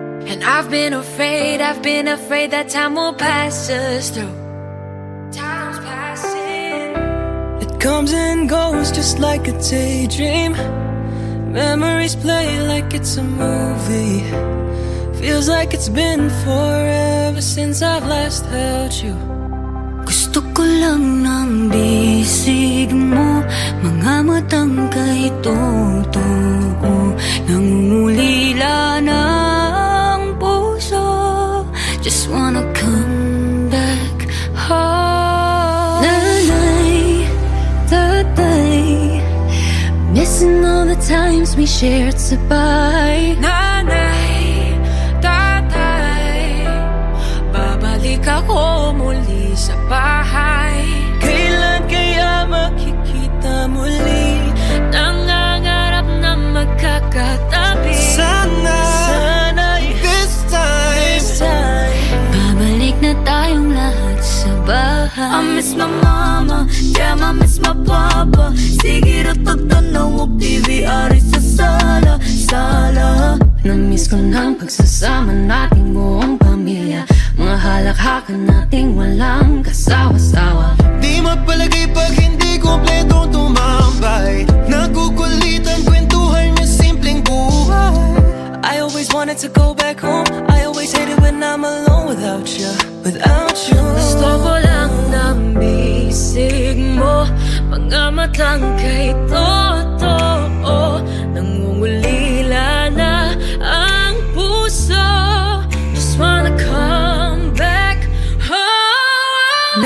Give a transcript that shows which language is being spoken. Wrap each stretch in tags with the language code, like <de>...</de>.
<en>And I've been afraid that time will pass us through. Time's passing. It comes and goes just like a daydream. Memories play like it's a movie. Feels like it's been forever since I've last held you.</en> <tl>Gusto ko lang ng bisig mo, mga matang kay totoo, nangungulila ng puso.</tl> <en>Just wanna come back home.</en> <tl>Nanay, tatay,</tl> <en>missing all the times we shared sabay.</en> <tl>Nanay, tatay, babalik ako muli sa bahay. Kailan kaya makikita muli? Nangangarap na magkakatabi.</tl> <en>Sana'y this time</en> <tl>babalik na tayong lahat sa bahay.</tl> <en>I miss my mama, damn I miss my papa.</en> <ceb>Sige ro tagtanaw og TV ari sa sala.</ceb> <tl>Na-miss ko ng pagsasama nating buong pamilya, mga halakhakan nating walang kasawa-sawa. Di mapalagay pag hindi kompletong tumambay. Nagukulitan, kwentuhan niya simpleng buhay.</tl> <en>I always wanted to go back home. I always hate it when I'm alone without you.</en> <tl>Gusto ko lang ng bisig mo, mga matang kay totoo, nangungulila na ang puso.</tl> <en>Just wanna come back home.</en>